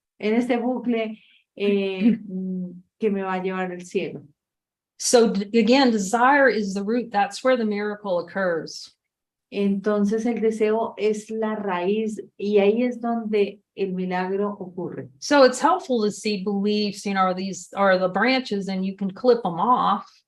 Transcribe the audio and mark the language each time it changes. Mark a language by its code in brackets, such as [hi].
[es] En este bucle que me va a llevar al cielo. [en] So again, desire is the root. That's where the miracle occurs. [es] Entonces el deseo es la raíz y ahí es donde el milagro ocurre. [en] So it's helpful to see beliefs, these are the branches and you can clip them off.